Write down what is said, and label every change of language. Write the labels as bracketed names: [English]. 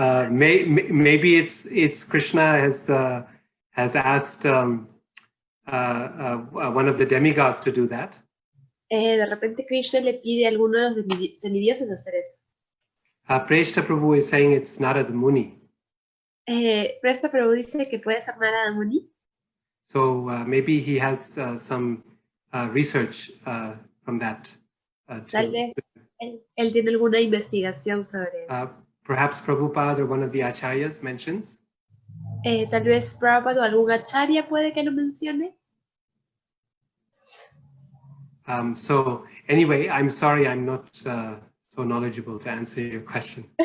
[English] Maybe it's Krishna has asked one of the demigods to do that. [Spanish] De repente Krishna le pide a alguno de los semidioses hacer eso. [English] Preshta Prabhu is saying it's Narada Muni. [Spanish] Presta Prabhu dice que puede ser Narada Muni. [English] So maybe he has some research from that. [Spanish] Tal vez él tiene alguna investigación sobre eso. [English] Perhaps Prabhupada or one of the acharyas mentions. [Spanish] Tal vez Prabhupada o algún acharya puede que lo mencione. [English] So anyway, I'm sorry I'm not so knowledgeable to answer your question.